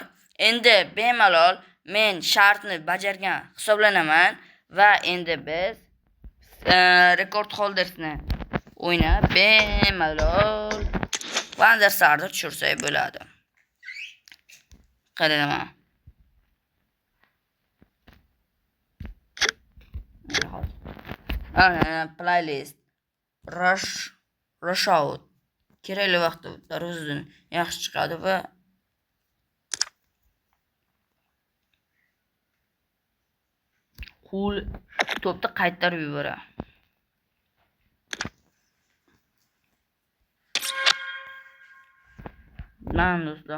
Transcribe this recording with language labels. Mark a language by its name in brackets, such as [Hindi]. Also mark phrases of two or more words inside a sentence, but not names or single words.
[Uzbek] Endi bemalol men shartni bajargan hisoblanaman va endi biz [English] rekord holdersni [Uzbek] o'ynab bemalol Van der Sarni tushirsak bo'ladi. Qarayman. [English] Playlist rush out [Uzbek] kerakli vaqtda darvozadan yaxshi chiqadi va qo'l to'pni qaytarib yuboradi. Lan do'stlar.